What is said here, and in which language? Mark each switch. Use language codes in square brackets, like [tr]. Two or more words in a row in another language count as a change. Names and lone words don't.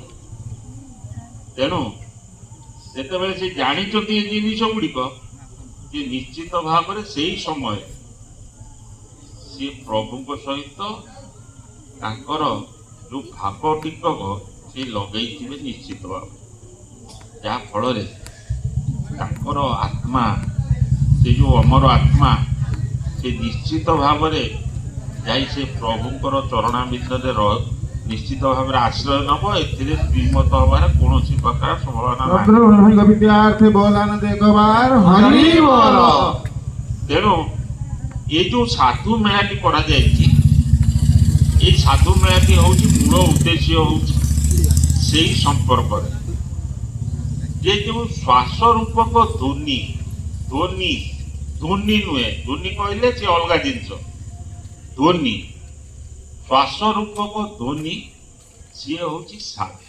[or] ତେଣୁ ଯେତେବେଳେ ସେ ଜାଣିଛନ୍ତି ଏ ଜିନିଷ ଗୁଡ଼ିକ, ସେ ନିଶ୍ଚିତ ଭାବରେ ସେଇ ସମୟରେ ସିଏ ପ୍ରଭୁଙ୍କ ସହିତ ତାଙ୍କର ଯୋଉ ଭାବ ଟିକକ ସେ ଲଗେଇଥିବେ ନିଶ୍ଚିତ ଭାବରେ, ଯାହା ଫଳରେ ତାଙ୍କର ଆତ୍ମା, ସେ ଯୋଉ ଅମର ଆତ୍ମା, ସେ ନିଶ୍ଚିତ ଭାବରେ ଯାଇ ସେ ପ୍ରଭୁଙ୍କର ଚରଣାମୃତରେ ନିଶ୍ଚିତ ଭାବରେ ଆଶ୍ରୟ ନେବ। ଏଥିରେ ଦ୍ୱିମତ ହବାର କୌଣସି ପ୍ରକାର ସମ୍ଭାବନା ନାହିଁ। ଚନ୍ଦ୍ରମଣି ବିଦ୍ୟାର୍ଥୀ ବୋଲାନନ୍ଦ ଏକ ବାର ହରି ବୋଲ। ତେଣୁ ଏ ଯୋଉ ସାଧୁ ମେଳାଟି କରାଯାଇଛି, ଏଇ ସାଧୁ ମେଳାଟି ହଉଛି ମୂଳ ଉଦ୍ଦେଶ୍ୟ ହଉଛି ସେଇ ସମ୍ପର୍କରେ ଯେ ଯୋଉ ଶ୍ୱାସ ରୂପକ ଧ୍ୱନି, ଧ୍ୱନି ଧ୍ୱନି ନୁହେଁ, ଧ୍ୱନି କହିଲେ ସେ ଅଲଗା ଜିନିଷ, ଧ୍ୱନି ଶ୍ୱାସ ରୂପକ ଧ୍ୱନି ସିଏ ହଉଛି ସାଧୁ।